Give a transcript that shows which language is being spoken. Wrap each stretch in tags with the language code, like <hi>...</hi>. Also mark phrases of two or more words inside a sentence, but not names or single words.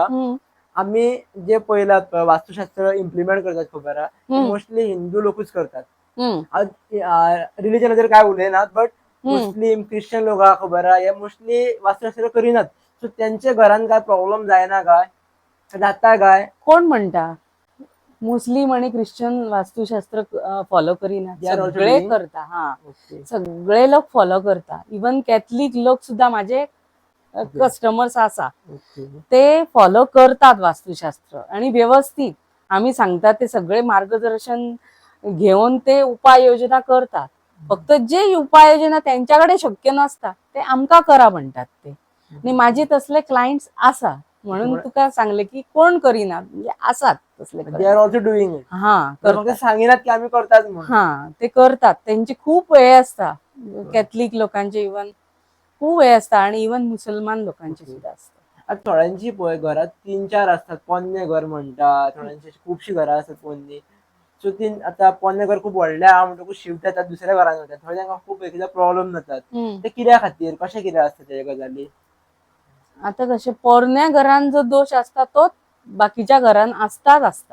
<kok>आम्ही जे पळयलात वास्तुशास्त्र इम्प्लिमेंट करतात खबर आहा मोस्टली हिंदू लोकूच करतात. रिलिजन काय उलयनात, बट मुस्लिम क्रिश्चन लोक खबर आहा हे मोस्टली वास्तुशास्त्र करिनात. सो त्यांच्या घरान काय प्रॉब्लेम जायना काय, जाता काय? कोण म्हणता मुस्लिम आणि ख्रिश्चन वास्तुशास्त्र फॉलो करिना? सगळे करता. हा, सगळे लोक फॉलो करता. इवन कॅथलिक लोक सुद्धा माझे कस्टमर्स आसा ते फॉलो करतात वास्तुशास्त्र, आणि व्यवस्थित आम्ही सांगता ते सगळे मार्गदर्शन घेऊन ते उपाययोजना करतात. फक्त जे उपाययोजना त्यांच्याकडे शक्य नसता ते आमका करा म्हणतात ते. आणि माझे तसले क्लायंट्स आसा, म्हणून तुका सांगले की कोण करिना, म्हणजे आसात तसले.</kok> <en>they are also doing it.</en> <kok>हा, फक्त सांगिनात की आम्ही करतात म्हणून. हा, ते करतात. त्यांची खूप वेळ असता, कॅथलिक लोकांचे इवन खूप वेळ असता, आणि इवन मुसलमान लोकांचे सुद्धा असतात. आता थोड्यांची पळय घरात 3-4 असतात, पोन्ने घर म्हणतात, थोड्यांची खुबशी घरां असतात पोन्नी. सो ती आता पोन्ने घर खूप व्हडले आहा म्हणटकूच शिफ्ट जातात दुसऱ्या घरान वतात. थोडे तांकां खूप एकदा प्रॉब्लेम जातात. ते कित्या खातीर, कशें कितें असता ते गजाली? आता कशे पोरण्या घरान जो दोष असता तोच बाकीच्या घरान असताच असता.</kok>